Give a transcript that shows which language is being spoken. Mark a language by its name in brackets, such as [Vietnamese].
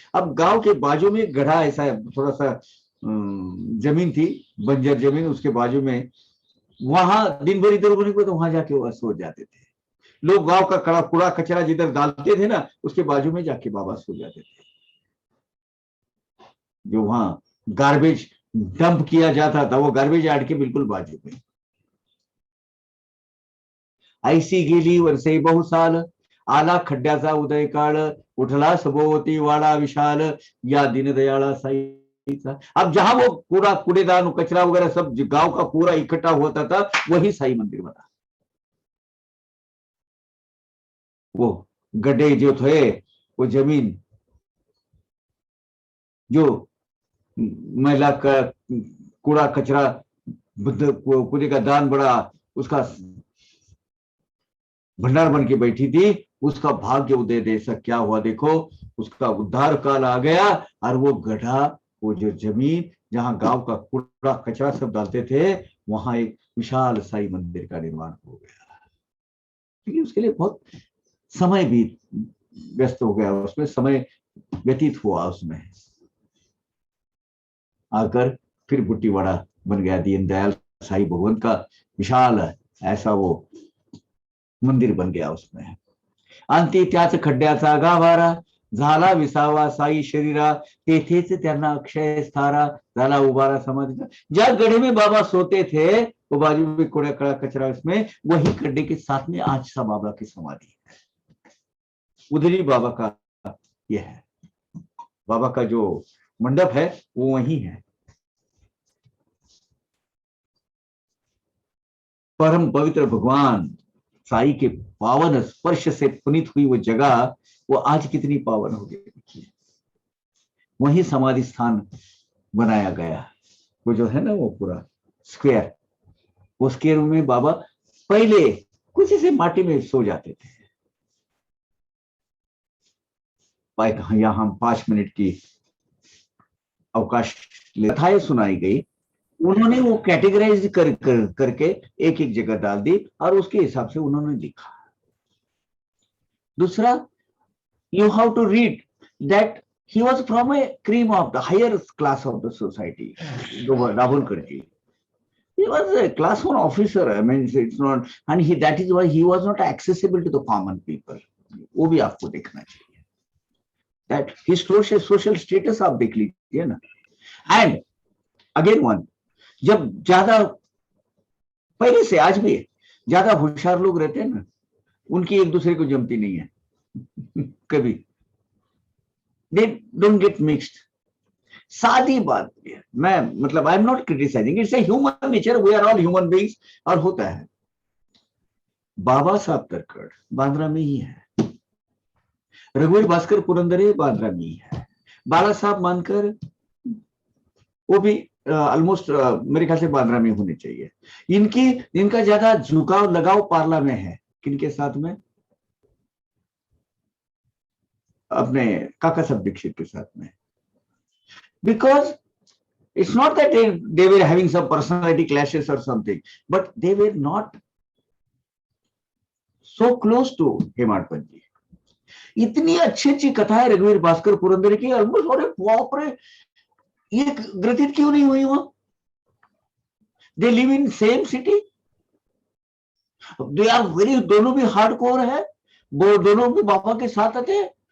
[Hindi] अब गांव के बाजू में गढ़ा, ऐसा थोड़ा सा जमीन थी, बंजर जमीन, उसके बाजू में, वहां दिन भर इधर होने को तो वहां जाके वो सो जाते थे। लोग गांव का कूड़ा कचरा जिधर डालते थे ना, उसके बाजू में जाके बाबा सो जाते थे। जो वहां गार्बेज डंप किया जाता था, वो गार्बेज यार्ड के बिल्कुल बाजू में। [Marathi] ऐसी गेली वर्षे बहुसाल आला खड्ड्याचा उदय काळ उठला सभोवती वाडा विशाल या दीनदयाळा साईचा। [Hindi] अब जहां वो पूरा कूड़ेदान कचरा वगैरह सब गांव का पूरा इकट्ठा होता था, वही साई मंदिर बना। वो गड्ढे जो थे, वो जमीन जो महिला का कूड़ा कचरा कूड़े का दान बड़ा, उसका भंडार बन के बैठी थी, उसका भाग्य उदय जैसा क्या हुआ देखो। उसका उद्धार काल आ गया, और वो गड्ढा, वो जो जमीन जहां गांव का कूड़ा कचरा सब डालते थे, वहां एक विशाल साई मंदिर का निर्माण हो गया। क्योंकि उसके लिए बहुत समय भी व्यस्त हो गया, उसमें समय व्यतीत हुआ उसमें। आकर फिर बुट्टीवाड़ा बन गया। दीनदयाल साई भगवंत का विशाल ऐसा वो मंदिर बन गया उसमें। [Marathi] अंती त्याच खड्ड्याचा गाभारा, झाला विसावा साई शरीरा, तेथेच त्यांना अक्षय स्थारा, झाला उबारा समाधीचा। [Hindi] जब गड्ढे में बाबा सोते थे वो बाजू में कूड़ा कड़ा कचरा, उसमें वही खड्डे के साथ में आज सा बाबा की समाधि है। उधर ही बाबा का यह है, बाबा का जो मंडप है वो वही है। परम पवित्र भगवान साई के पावन स्पर्श से पुनीत हुई वो जगह, वो आज कितनी पावन हो गई। वही समाधि स्थान बनाया गया, वो जो है ना वो पूरा स्क्वायर, वो स्क्वायर में बाबा पहले कुछ ऐसे माटी में सो जाते थे। यहाँ हम 5 मिनट की अवकाश कथाएं सुनाई गई, उन्होंने वो कैटेगराइज करके एक एक जगह डाल दी और उसके हिसाब से उन्होंने लिखा। दूसरा, [English] you have to read that he was from a cream of the higher class of the society. Rahul Karji, he was a class 1 officer. I mean, it's not, and that is why he was not accessible to the common people. [Hindi] वो भी आपको देखना चाहिए, [English] that his social status [Hindi] आप देख लीजिए ना। [English] And again one, [Hindi] जब ज्यादा पहले से आज भी ज्यादा होशियार लोग रहते हैं ना, उनकी एक दूसरे को जमती नहीं है कभी, [English] they don't get mixed। [Hindi] सादी बात है, मैं मतलब [English] I am not criticising, it's a human nature, we are all human beings, [Hindi] और होता है। बाबा साहब तरखड़ बांद्रा में ही है, रघुवीर भास्कर पुरंदरे बांद्रा में ही है, बाला साहब मानकर वो भी ऑलमोस्ट मेरे ख्याल से बांद्रा में होने चाहिए। इनका ज्यादा झुकाव लगाव पार्ला में है, किनके साथ में, अपने काका साहब दीक्षित के साथ में। [English] Because it's not that they were having some personality clashes or something, but they were not so close to Hemadpant ji. [Hindi] इतनी अच्छी अच्छी कथाएं रघुवीर भास्कर पुरंदरे की, ऑलमोस्ट, अरे बाप रे, ये ग्रथित क्यों नहीं हुई वहां? [English] they live in same city, they are very, [Hindi] दोनों भी हार्डकोर है, वो दोनों भी बाबा के साथ आते हैं।